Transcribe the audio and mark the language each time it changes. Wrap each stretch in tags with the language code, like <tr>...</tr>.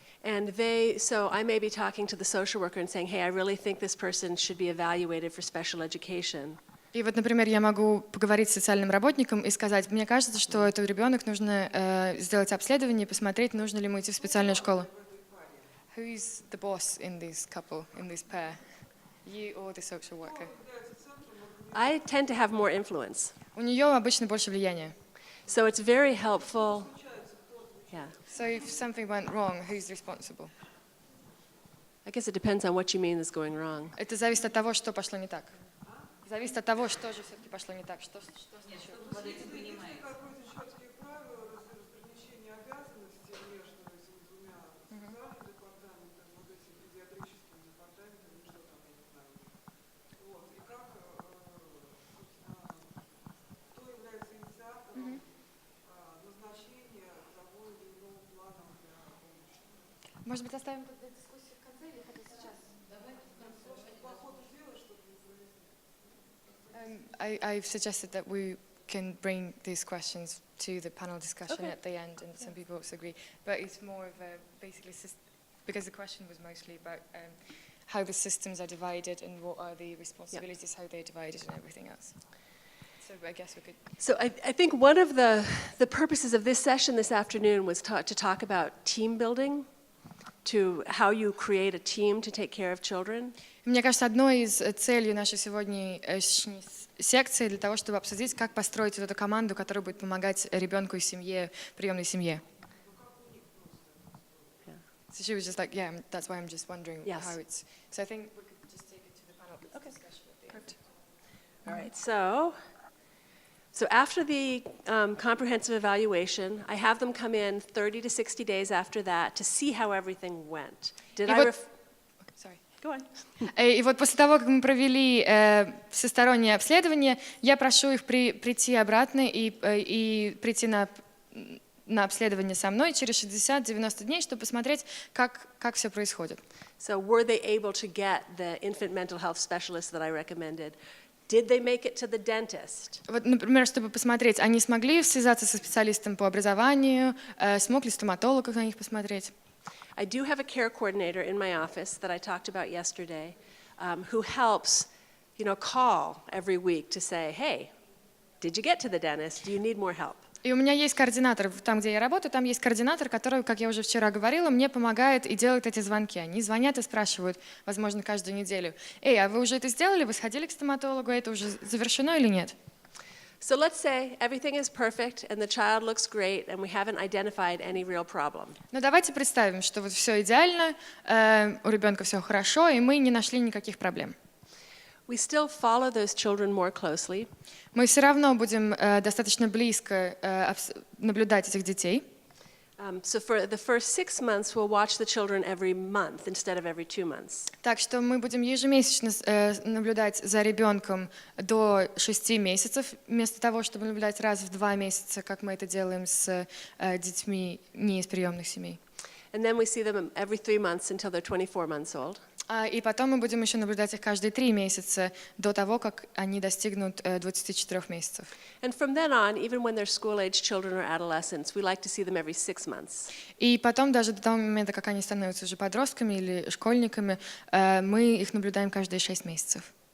<en>And so I may be talking to the social worker and saying, hey, I really think this person should be evaluated for special education.</en> <ru>И вот, например, я могу поговорить с социальным работником и сказать, мне кажется, что этому ребенку нужно сделать обследование и посмотреть, нужно ли ему идти в специальную школу.</ru> <en>Who is the boss in this couple, in this pair? You or the social worker? I tend to have more influence.</en> <ru>У нее обычно больше влияния.</ru> <en>So it's very helpful. Yeah. So if something went wrong, who's responsible? I guess it depends on what you mean is going wrong.</en> <ru>Это зависит от того, что пошло не так. Зависит от того, что же все-таки пошло не так. Что Может быть, оставим дискуссию в конце или хотите сейчас?</ru> <en>I've suggested that we can bring these questions to the panel discussion at the end, and some people also agree. But it's more of a basically because the question was mostly about how the systems are divided and what are the responsibilities, how they're divided, and everything else. So I guess we could. So I think one of the purposes of this session this afternoon was to talk about team building, to how you create a team to take care of children.</en> <ru>Мне кажется, одной из целей нашей сегодняшней секции для того, чтобы обсудить, как построить эту команду, которая будет помогать ребенку и семье, приемной семье.</ru> <en>So she was just like, yeah, that's why I'm just wondering how it's. So I think we could just take it to the panel discussion at the end. All right. So after the comprehensive evaluation, I have them come in 30 to 60 days after that to see how everything went. Sorry. Go on.</en> <ru>И вот после того, как мы провели всестороннее обследование, я прошу их прийти обратно и прийти на обследование со мной через 60-90 дней, чтобы посмотреть, как все происходит.</ru> <en>So were they able to get the infant mental health specialist that I recommended? Did they make it to the dentist?</en> <ru>Вот, например, чтобы посмотреть, они смогли связаться со специалистом по образованию, смог ли стоматолог на них посмотреть?</ru> <en>I do have a care coordinator in my office that I talked about yesterday, who helps, call every week to say, hey, did you get to the dentist? Do you need more help?</en> <ru>И у меня есть координатор, там, где я работаю, там есть координатор, который, как я уже вчера говорила, мне помогает и делает эти звонки. Они звонят и спрашивают, возможно, каждую неделю, а вы уже это сделали, вы сходили к стоматологу, это уже завершено или нет?</ru> <en>So let's say everything is perfect and the child looks great and we haven't identified any real problem.</en> <ru>Но давайте представим, что вот все идеально, у ребенка все хорошо, и мы не нашли никаких проблем.</ru> <en>We still follow those children more closely.</en> <ru>Мы все равно будем достаточно близко наблюдать этих детей.</ru> <en>So for the first 6 months, we'll watch the children every month instead of every 2 months.</en> <ru>Так что мы будем ежемесячно наблюдать за ребенком до 6 месяцев, вместо того, чтобы наблюдать раз в 2 месяца, как мы это делаем с детьми не из приемных семей.</ru> <en>And then we see them every 3 months until they're 24 months old.</en> <ru>И потом мы будем еще наблюдать их каждые 3 месяца до того, как они достигнут 24 месяцев.</ru> <en>And from then on, even when they're school-age children or adolescents, we like to see them every 6 months.</en> <ru>И потом даже до того момента, как они становятся уже подростками или школьниками, мы их наблюдаем каждые 6 месяцев.</ru>